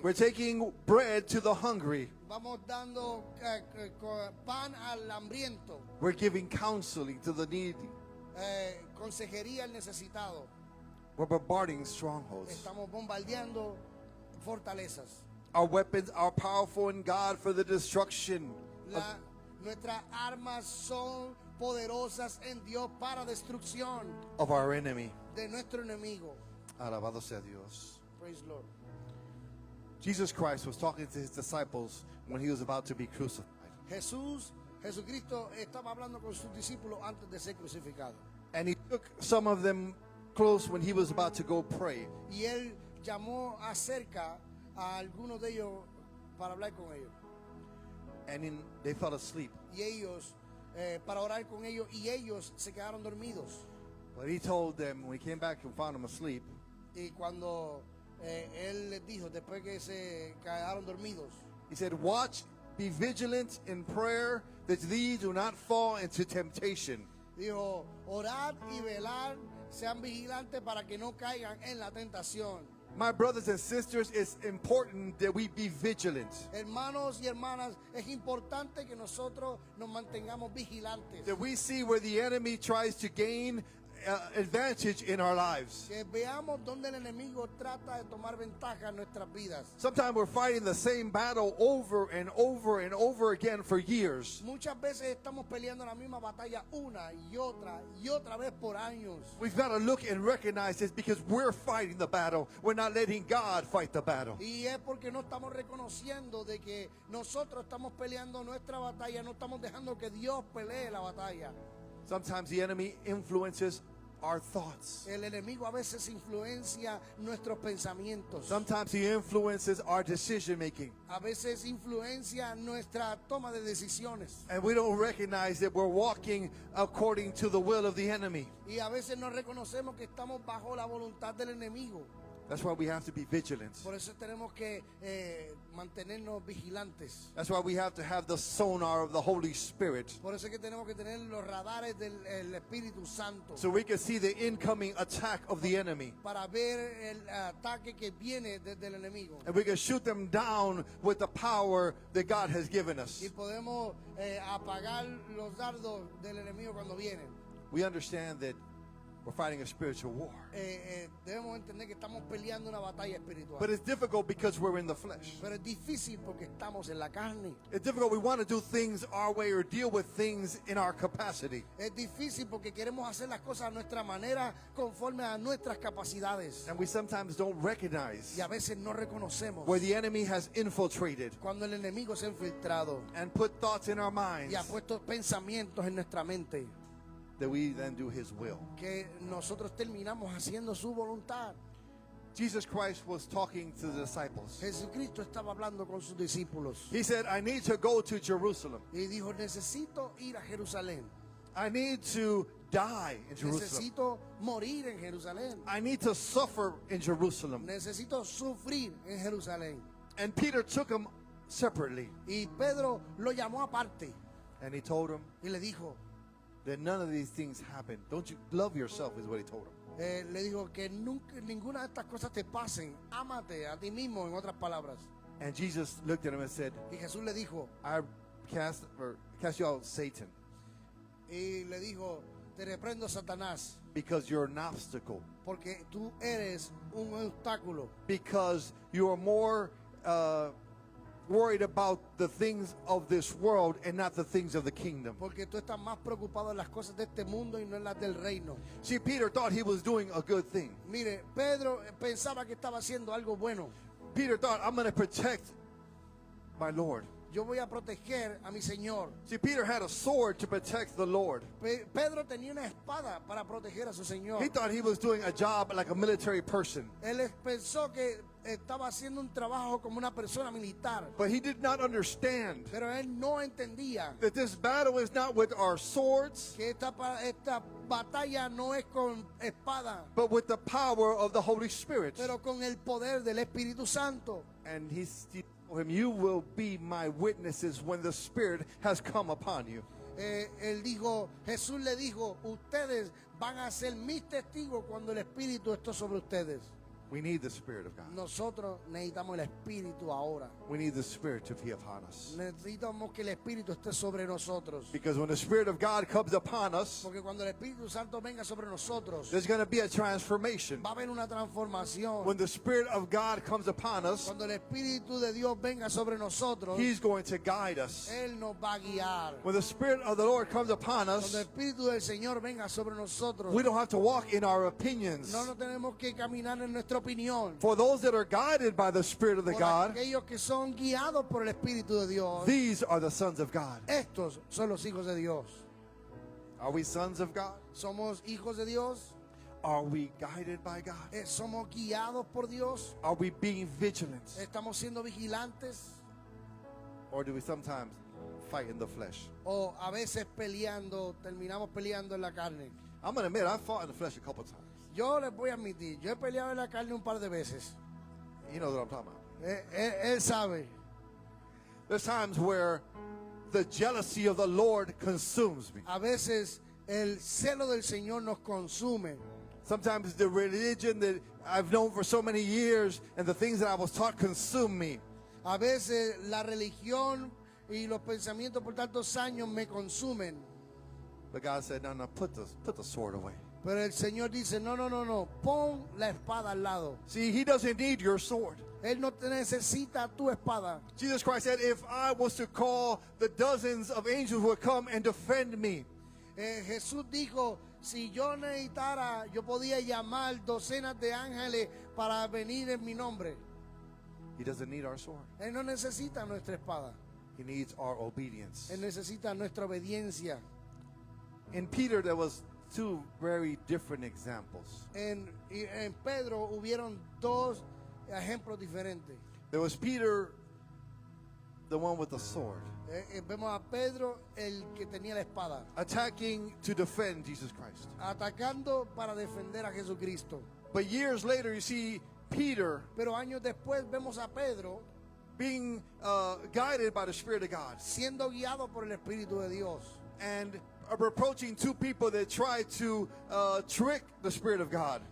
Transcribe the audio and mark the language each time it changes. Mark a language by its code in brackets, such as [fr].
[en] We're taking bread to the hungry. [es] Vamos dando pan al hambriento, [en] We're giving counseling to the needy. [es] consejería al necesitado. [en] We're bombarding strongholds. [es] Estamos bombardeando fortalezas. [en] Our weapons are powerful in God for the destruction [es] Nuestras armas son poderosas en Dios para destrucción [en] of our enemy. [es] de nuestro enemigo. Alabado sea Dios. [en] Praise Lord. Jesus Christ was talking to his disciples when he was about to be crucified. [es] Jesucristo estaba hablando con sus discípulos antes de ser crucificado. [en] And he took some of them close when he was about to go pray. [es] Y él llamó acerca a algunos de ellos para hablar con ellos. [en] And they fell asleep. [es] Y ellos, para orar con ellos, y ellos se quedaron dormidos. [en] But he told them, when he came back and found them asleep, [es] Y cuando él les dijo, después que se quedaron dormidos, [en] he said, watch, be vigilant in prayer, that these do not fall into temptation. [es] dijo, orad y velad, sean vigilantes para que no caigan en la tentación. [en] My brothers and sisters, it's important that we be vigilant, [es] Hermanos y hermanas, es importante que nosotros nos mantengamos vigilantes. [en] that we see where the enemy tries to gain advantage in our lives. [es] Que veamos dónde el enemigo trata de tomar ventaja en nuestras vidas. [en] Sometimes we're fighting the same battle over and over and over again for years. [es] Muchas veces estamos peleando la misma batalla una y otra vez por años. [en] We've got to look and recognize this because we're fighting the battle. We're not letting God fight the battle. [es] Y es porque no estamos reconociendo de que nosotros estamos peleando nuestra batalla, no estamos dejando que Dios pelee la batalla. [en] Sometimes the enemy influences our thoughts. [es] El enemigo a veces influencia nuestros pensamientos. [en] Sometimes he influences our decision making. [es] A veces influencia nuestra toma de decisiones. [en] And we don't recognize that we're walking according to the will of the enemy. [es] Y a veces no reconocemos que estamos bajo la voluntad del enemigo. [en] That's why we have to be vigilant. [es] Por eso tenemos que mantenernos vigilantes. [en] That's why we have to have the sonar of the Holy Spirit, [es] Por eso es que tenemos que tener los radares del el Espíritu Santo. [en] so we can see the incoming attack of the enemy. [es] Para ver el ataque que viene desde el enemigo. [en] And we can shoot them down with the power that God has given us. [es] Y podemos apagar los dardos del enemigo cuando vienen. [en] We understand that we're fighting a spiritual war. [es] Debemos entender que estamos peleando una batalla espiritual. [en] But it's difficult because we're in the flesh. [es] Pero es difícil porque estamos en la carne. [en] It's difficult. We want to do things our way or deal with things in our capacity. [es] Es difícil porque queremos hacer las cosas a nuestra manera, conforme a nuestras capacidades. [en] And we sometimes don't recognize [es] Y a veces no reconocemos [en] where the enemy has infiltrated [es] cuando el enemigo se ha infiltrado [en] and put thoughts in our minds [es] y ha puesto pensamientos en nuestra mente, [en] that we then do his will. [es] que nosotros terminamos haciendo su voluntad. [en] Jesus Christ was talking to the disciples. [es] Jesucristo estaba hablando con sus discípulos [en] He said, I need to go to Jerusalem. [es] y dijo, necesito ir a Jerusalén. [en] I need to die in Jerusalem. [es] Necesito morir en Jerusalén. [en] I need to suffer in Jerusalem. [es] Necesito sufrir en Jerusalén. [en] And Peter took him separately. [es] Y Pedro lo llamó aparte [en] And he told him [es] y le dijo, [en] that none of these things happen. Don't you love yourself is what he told him. [es] le dijo que nunca, ninguna de estas cosas te pasen. Ámate a ti mismo, en otras palabras. [en] And Jesus looked at him and said, [es] Y Jesús le dijo, [en] I cast you out, Satan, [es] y le dijo, te reprendo, Satanás, [en] because you're an obstacle. [es] porque tú eres un obstáculo. [en] Because you are more worried about the things of this world and not the things of the kingdom. [es] Porque tú estás más preocupado en las cosas de este mundo y no en las del reino. [en] See, Peter thought he was doing a good thing. [es] Mire, Pedro pensaba que estaba haciendo algo bueno. [en] Peter thought, I'm going to protect my Lord. [es] Yo voy a proteger a mi Señor. [en] See, Peter had a sword to protect the Lord. [es] Pedro tenía una espada para proteger a su Señor. [en] He thought he was doing a job like a military person. [es] Él pensó que estaba haciendo un trabajo como una persona militar. [en] But he did not understand [es] Pero él no entendía [en] that this battle is not with our swords, [es] que esta batalla no es con espada, [en] but with the power of the Holy Spirit. [es] pero con el poder del Espíritu Santo. [en] And he told him, you will be my witnesses when the Spirit has come upon you. [es] Él dijo, Jesús le dijo, ustedes van a ser mis testigos cuando el Espíritu esté sobre ustedes. [en] We need the Spirit of God. [es] Nosotros necesitamos el Espíritu ahora. [en] We need the Spirit to be upon us. [es] Necesitamos que el Espíritu esté sobre nosotros. [en] Because when the Spirit of God comes upon us, [es] Porque cuando el Espíritu Santo venga sobre nosotros, [en] there's going to be a transformation. [es] va a haber una transformación. [en] When the Spirit of God comes upon us, [es] Cuando el Espíritu de Dios venga sobre nosotros, [en] He's going to guide us. [es] Él nos va a guiar. [en] When the Spirit of the Lord comes upon [es] Cuando [en] us, [es] el Espíritu del Señor venga sobre nosotros, [en] we don't have to walk in our opinions. [es] no nos tenemos que caminar en nuestra opinión. [en] For those that are guided by the Spirit of the [es] Por [en] God, [es] aquellos que son guiados por el Espíritu de Dios, [en] these are the sons of God. [es] estos son los hijos de Dios. [en] Are we sons of God? [es] ¿Somos hijos de Dios? [en] Are we guided by God? [es] ¿Somos guiados por Dios? [en] Are we being vigilant? [es] ¿Estamos siendo vigilantes? [en] Or do we sometimes fight in the flesh? [es] ¿O a veces terminamos peleando en la carne? [en] I'm going to admit, I fought in the flesh a couple times. [es] Yo les voy a admitir, yo he peleado en la carne un par de veces. [en] You know what I'm talking about. [es] Él sabe. [en] There's times where the jealousy of the Lord consumes me. [es] A veces el celo del Señor nos consume. [en] Sometimes the religion that I've known for so many years and the things that I was taught consume me. [es] A veces la religión y los pensamientos por tantos años me consumen. [en] But God said, no, put the sword away. [es] Pero el Señor dice, no, pon la espada al lado. [en] See, he doesn't need your sword. [es] Él no te necesita tu espada. [en] Jesus Christ said, if I was to call, the dozens of angels would come and defend me. [es] Jesús dijo, si yo necesitara, yo podía llamar docenas de ángeles para venir en mi nombre. [en] He doesn't need our sword. [es] Él no necesita nuestra espada. [en] He needs our obedience. [es] Él necesita nuestra obediencia. [en] In Peter, there was two very different examples. [es] En Pedro hubieron dos ejemplos diferentes. [en] There was Peter, the one with the sword, [es] Vemos a Pedro, el que tenía la espada, [en] attacking to defend Jesus Christ. [es] atacando para defender a Jesucristo. [en] But years later, you see Peter [es] Pero años después vemos a Pedro [en] being guided by the Spirit of God [es] siendo guiado por el Espíritu de Dios [en] and reproaching two people that tried to trick the Spirit of God.